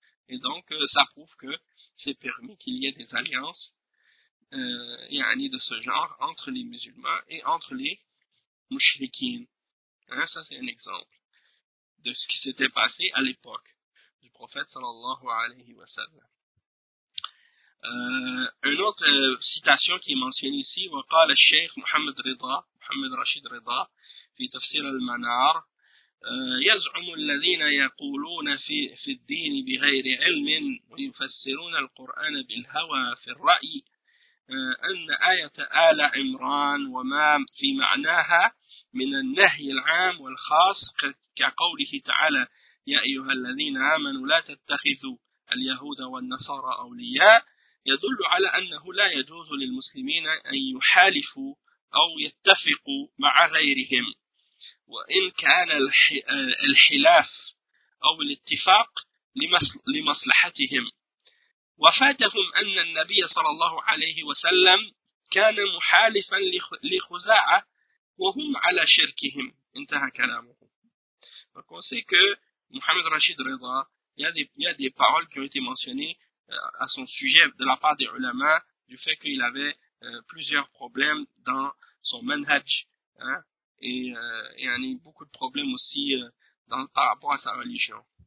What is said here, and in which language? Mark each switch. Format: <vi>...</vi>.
<fr>Et donc, ça prouve que c'est permis qu'il y ait des alliances de ce genre entre les musulmans et entre les mouchriquines. Hein, ça, c'est un exemple de ce qui s'était passé à l'époque du prophète sallallahu alayhi wa sallam. Une autre citation qui est mentionnée ici,</fr> <ar>« وقال الشيخ محمد رضا, محمد رشيد رضا, في تفسير المنار, يزعم الذين يقولون في الدين بغير علم ويفسرون القرآن بالهوى في الرأي أن آية آل عمران وما في معناها من النهي العام والخاص كقوله تعالى يا أيها الذين آمنوا لا تتخذوا اليهود والنصارى أولياء يدل على أنه لا يجوز للمسلمين أن يحالفوا أو يتفق مع غيرهم، وإن كان الخلاف أو الاتفاق لمصلحتهم. وفاتهم أن النبي صلى الله عليه وسلم كان محالفا لخزاعة وهم على شركهم. انتهى كلامه.</ar> <fr>Donc on sait que Mohamed Rachid Reza, il y a des paroles qui ont été mentionnées à son sujet de la part des ulama, du fait qu'il avait plusieurs problèmes dans son manhaj, hein, et beaucoup de problèmes aussi par rapport à sa religion.</fr>